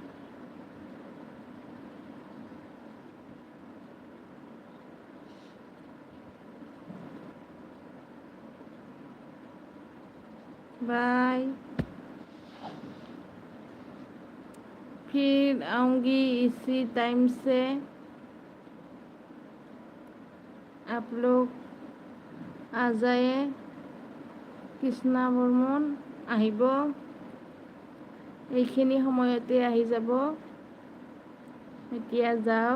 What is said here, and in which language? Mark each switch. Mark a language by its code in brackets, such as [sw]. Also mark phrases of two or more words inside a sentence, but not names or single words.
[hi] बाय। फिर आऊँगी इसी टाइम से। आप लोग आ जाए। [as] কৃষ্ণা বৰ্মন আহিব। এইখিনি সময়তে আহি যাব। এতিয়া যাওঁ।